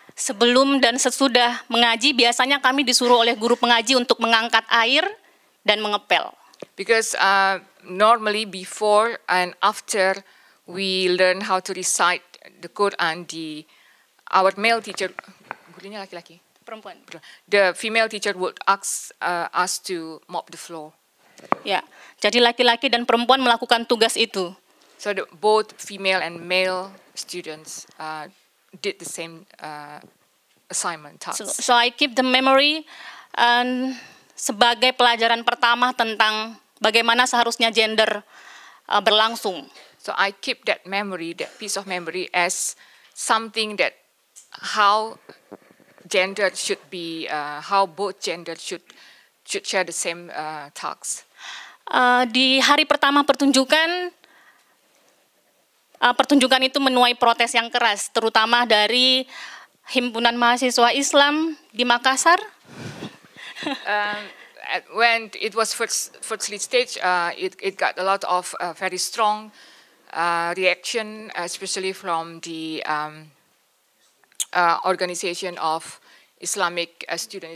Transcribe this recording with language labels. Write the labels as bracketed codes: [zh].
[id] Sebelum dan sesudah mengaji biasanya kami disuruh oleh guru pengaji untuk mengangkat air dan mengepel. [en] Because normally before and after we learn how to recite the Quran, our male teacher, [id] gurunya laki-laki, perempuan. [en] The female teacher would ask us to mop the floor. [id] Ya, jadi laki-laki dan perempuan melakukan tugas itu. [en] So both female and male students did the same assignment task. So I keep the memory [id] sebagai pelajaran pertama tentang bagaimana seharusnya gender berlangsung. [en] So I keep that memory, that piece of memory, as something that how gender should be, how both gender should share the same tasks. [id] Di hari pertama pertunjukan itu menuai protes yang keras, terutama dari Himpunan Mahasiswa Islam di Makassar. [en] When it was firstly staged, it got a lot of very strong reaction, especially from the organization of Islamic students.